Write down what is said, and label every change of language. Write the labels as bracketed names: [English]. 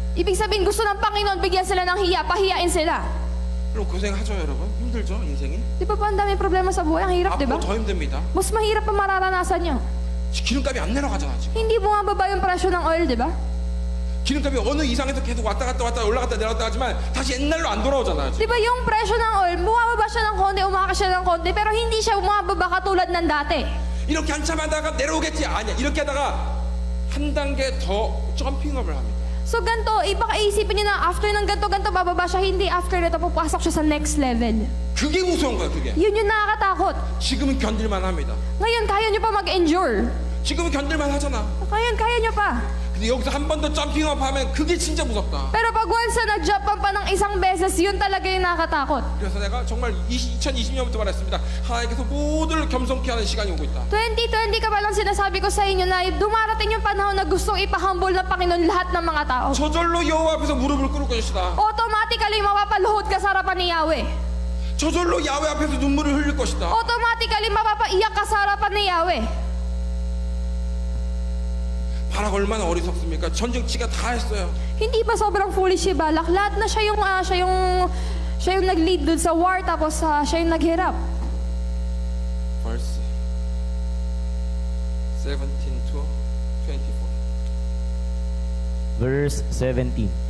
[Filipino] Ibig sabihin, gusto ng Panginoon bigyan sila ng hiya, pahiyain sila. [Korean] 그럼 고생하죠 여러분. 힘들죠 인생이. [Filipino] Di ba po ang daming problema sa buhay? Ang hirap, di ba? [Korean] 앞으로 더 힘듭니다. [Filipino] Mas mahirap pa mararanasan nyo. [Korean] 기름값이 안 내려가잖아 지금. [Filipino] Hindi bumababa yung presyo ng oil, di ba? [Korean] 기름값이 어느 이상에서 계속 왔다 갔다 올라갔다 내려갔다 하지만 다시 옛날로 안 돌아오잖아요 지금. [Filipino] Di ba yung presyo ng oil, bumababa siya ng konti, umakas siya ng konti, pero hindi siya bumababa katulad ng dati. [Korean] 이렇게 한참 하다가 내려오겠지 아니야. 이렇게 하다가 한 단계 더 점핑업을 합니다. [Filipino] So ganito, ipakaisipin nyo na after ng ganito bababa siya, hindi after nito papasok siya sa next level. [Korean] 그게 무서운 거야 그게. [Filipino] Yun yung nakakatakot. [Korean] 지금은 견딜만 합니다. [Filipino] Ngayon, kaya nyo pa mag-endure. [Korean] 지금은 견딜만 하잖아. [Filipino] Ngayon, kaya nyo pa. [Korean] 근데 여기서 한 번 더 점핑업 하면 그게 진짜 무섭다. [Filipino] Pero pag once na nag-jump pa ng isang beses, yun talaga yung nakakatakot. [Korean] 그래서 내가 정말 2020년부터 말했습니다. 하나님께서 모두를 겸손케 하는 시간이 오고 있다. [Filipino] 2020 ka pa lang sinasabi ko sa inyo na dumarating yung panahon na gustong ipahumble ng Panginoon lahat ng mga tao. [Korean] 저절로 여호와 앞에서 무릎을 꿇을 것이다. [Filipino] Automatically, mapapaluhod ka sa harapan ni Yahweh. [Korean] 저절로 야훼 앞에서 눈물을 흘릴 것이다. [Filipino] Automatically, mapapaiyak ka sa harapan ni Yahweh. [Korean] 바락 얼마나 어리석습니까? 전쟁치가 다 했어요. [Filipino] Hindi ba sobrang foolish si Balak? Lahat na siya yung nag-lead dun sa war, tapos siya yung naghirap. [English] Verse 17 to 24. Verse 17.